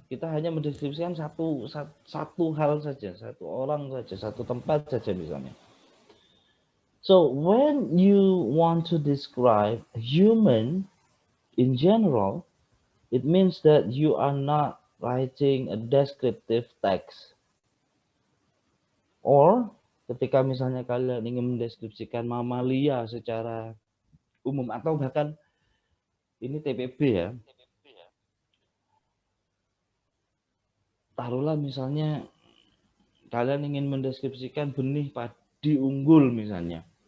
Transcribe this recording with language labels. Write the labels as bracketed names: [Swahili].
[Indonesian] Kita hanya mendeskripsikan satu hal saja, satu orang saja, satu tempat saja misalnya. [English] So when you want to describe a human in general, it means that you are not writing a descriptive text. Or [Indonesian] ketika misalnya kalian ingin mendeskripsikan mamalia secara umum atau bahkan ini TPB ya. Taruhlah misalnya kalian ingin mendeskripsikan benih padi unggul misalnya.